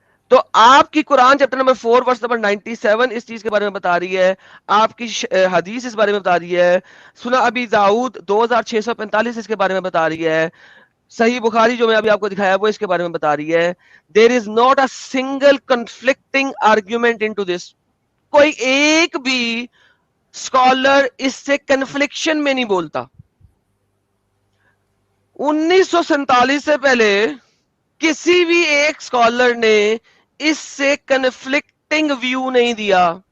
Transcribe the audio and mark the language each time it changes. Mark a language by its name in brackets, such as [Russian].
[Urdu] تو آپ کی قرآن چیپٹر نمبر 4 ورس نمبر 97 اس چیز کے بارے میں بتا رہی ہے، آپ کی حدیث اس بارے میں بتا رہی ہے، سنن ابی داؤد 2645 اس کے بارے میں بتا رہی ہے، صحیح بخاری جو میں ابھی آپ کو دکھایا وہ اس کے بارے میں بتا رہی ہے. [English] There is not a single conflicting argument into this. [Urdu] کوئی ایک بھی اسکالر اس سے کنفلکشن میں نہیں بولتا. 1947 سے پہلے کسی بھی ایک اسکالر نے اس سے کنفلکٹنگ ویو نہیں دیا.